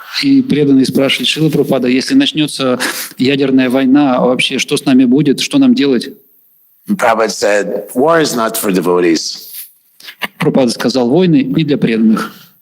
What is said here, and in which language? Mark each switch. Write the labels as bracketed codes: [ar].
[ru] И преданные спрашивали Шрила Прабхупада, если начнется ядерная война, вообще что с нами будет, что нам делать? [en] Prabhupada said, war is not for devotees. [ru] Прабхупада сказал, войны не для преданных.